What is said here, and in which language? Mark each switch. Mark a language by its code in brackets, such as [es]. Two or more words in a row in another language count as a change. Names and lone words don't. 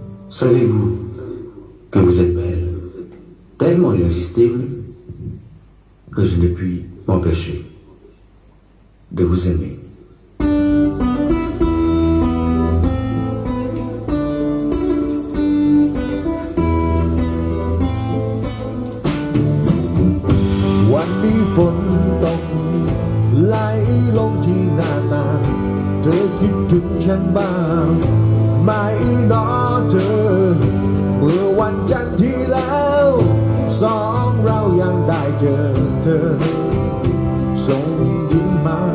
[fr] Savez-vous que vous êtes belle, tellement irrésistible, que je n'ai pu m'empêcher de vous aimer. [th] วันนี้ฝนตกไหลลงที่หน้าต่างเธอคิดถึงฉันบ้างไหมน้อเธอเมื่อวันจันทร์ที่แล้วสองเรายังได้เจอเธอส่งยิ้มมา